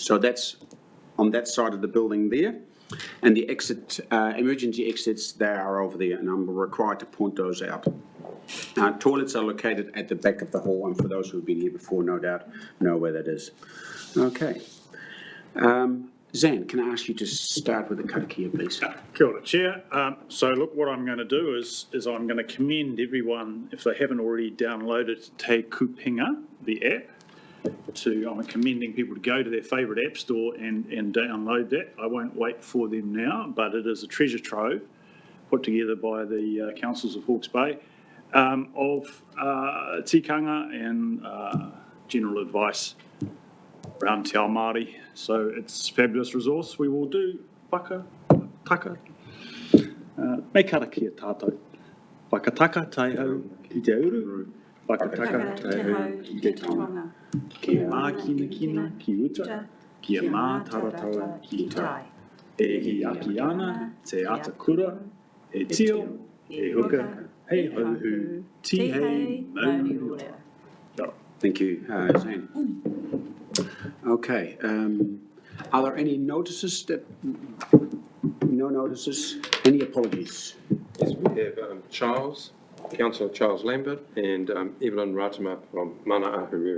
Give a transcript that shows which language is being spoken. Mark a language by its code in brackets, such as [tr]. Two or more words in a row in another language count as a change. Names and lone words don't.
[en] So that's on that side of the building there. And the emergency exits, they are over there, and I'm required to point those out. Toilets are located at the back of the hall, and for those who have been here before, no doubt know where that is. Okay. Zan, can I ask you to start with the karakia, please? [mi] Kia ora, [en] Chair. So look, what I'm going to do is I'm going to commend everyone, if they haven't already downloaded Te Kupinga, the app. I'm commending people to go to their favourite app store and download that. I won't wait for them now, but it is a treasure trove put together by the councils of Hawke's Bay of tikanga and general advice around [mi] Te Ao Māori. [en] So it's a fabulous resource. We will do whakataka. [mi] Me karakia tātou. Whakataka taihau ki te uru. Whakataka taihau ki te tonga. Kia mā kina ki uta. Kia mā taratara ki tai. E hi aki ana te atakura. E tio, e huka, hei hauhu, ti hei maunui. [en] Thank you, Zane. Okay. Are there any notices no notices? Any apologies? Yes, we have Councillor Charles Lambert and Evelyn Ratama from Mana Ahuriri.